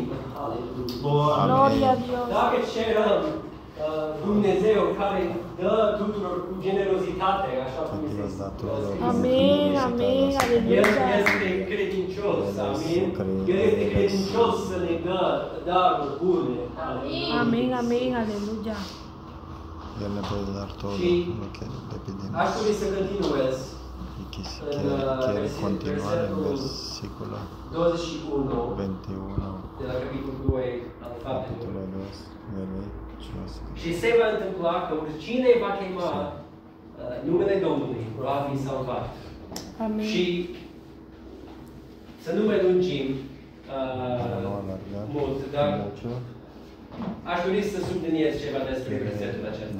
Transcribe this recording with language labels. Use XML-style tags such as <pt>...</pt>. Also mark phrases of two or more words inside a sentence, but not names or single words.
<es>Gloria a Dios.</es> <ro>Dacă cerăm, Dumnezeu care dă tuturor cu generozitate, așa cum este spus. Amin, amin, El</ro> <es>aleluya.</es> <ro>este credincios, amin. El este credincios să ne dă daruri bune.</ro> <es>Amén, amén, aleluya. El ne puede dar todo lo que le pedimos.</es> <ro>Aș dori să continuez</ro> <es>Y quiere continuar en versículo 21</es> <ro>21, de la capitolul 2 al Faptelor.</ro> <es>capítulo 2, verso</es> <ro>Și se va întâmpla că oricine va chema numele Domnului va fi salvat.</ro> <es>Amén.</es> <ro>Și să nu mai lungim mult, dar aș dori să subliniez ceva despre versetul acesta.</ro>